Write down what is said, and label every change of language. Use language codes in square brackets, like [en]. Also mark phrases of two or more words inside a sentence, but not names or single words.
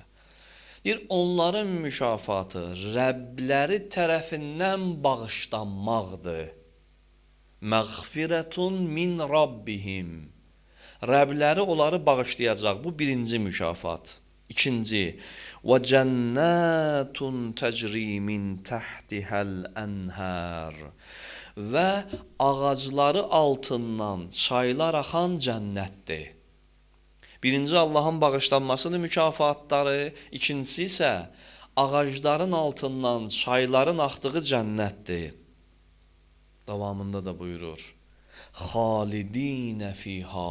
[az] Deyir, onların mükafatı Rəbləri tərəfindən bağışlanmaqdır. [ar] مغفرة من ربهم. [az] Rəbləri onları bağışlayacaq. Bu birinci mükafat. İkinci, [ar] وَجَنَّاتٌ تَجْرِي مِنْ تَحْتِهَا الْأَنْهَارِ [az] və ağacları altından çaylar axan cənnətdir. Birinci Allahın bağışlanmasının mükafatları, ikincisi isə ağacların altından çayların axdığı cənnətdir. Davamında da buyurur. [ar] خالدين فيها.